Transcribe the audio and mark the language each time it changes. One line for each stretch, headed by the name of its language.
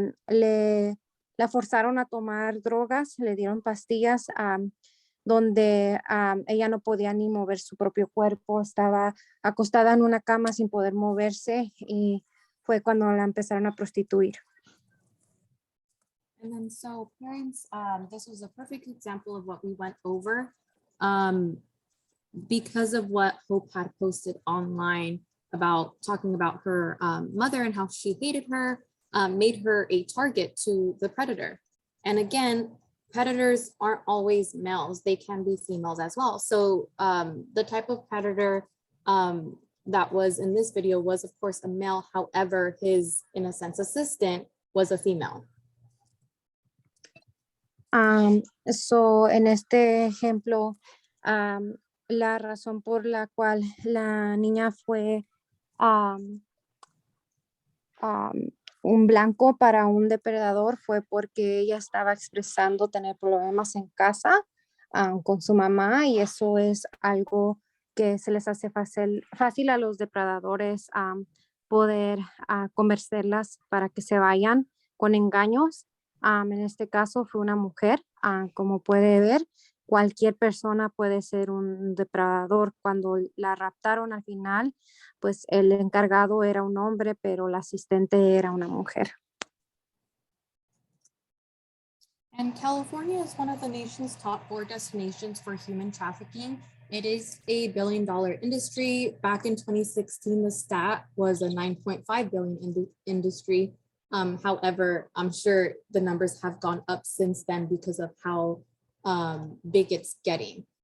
Spanish: La forzaron a tomar drogas, le dieron pastillas donde ella no podía ni mover su propio cuerpo, estaba acostada en una cama sin poder moverse y fue cuando la empezaron a prostituir.
English: And then so parents, this was a perfect example of what we went over. Because of what Hope had posted online about talking about her mother and how she hated her, made her a target to the predator. And again, predators aren't always males, they can be females as well. So the type of predator that was in this video was of course a male, however, his, in a sense, assistant was a female.
Spanish: En este ejemplo, la razón por la cual la niña fue un blanco para un depredador fue porque ella estaba expresando tener problemas en casa con su mamá y eso es algo que se les hace fácil a los depredadores poder convencerlas para que se vayan con engaños. En este caso fue una mujer, como puede ver, cualquier persona puede ser un depredador. Cuando la raptaron al final, pues el encargado era un hombre, pero la asistente era una mujer.
English: And California is one of the nation's top 4 destinations for human trafficking. It is a $1 billion industry. Back in 2016, the stat was a 9.5 billion industry. However, I'm sure the numbers have gone up since then because of how big it's getting.